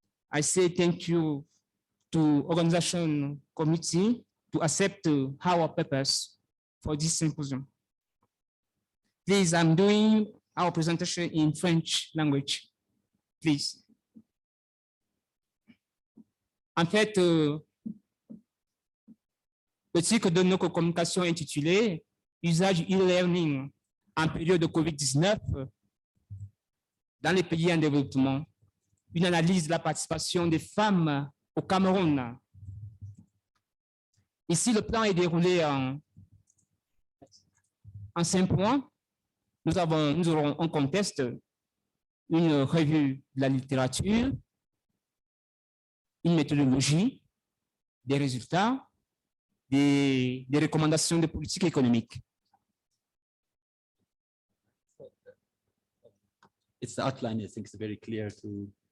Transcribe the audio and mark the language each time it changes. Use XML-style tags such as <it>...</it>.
<en>I say thank you to organization committee to accept our purpose for this symposium. Please, I'm doing our presentation in French language, please.</en> <fr>En fait, le cycle de nos communications intitulé Usage e-learning en période de COVID-19 dans les pays en développement, une analyse de la participation des femmes au Cameroun. Ici, le plan est déroulé en 5 points. Nous aurons en contexte une revue de la littérature, une méthodologie, des résultats, des recommandations de politique économique.</fr> <en>It's the outline, I think it's very clear to.</en>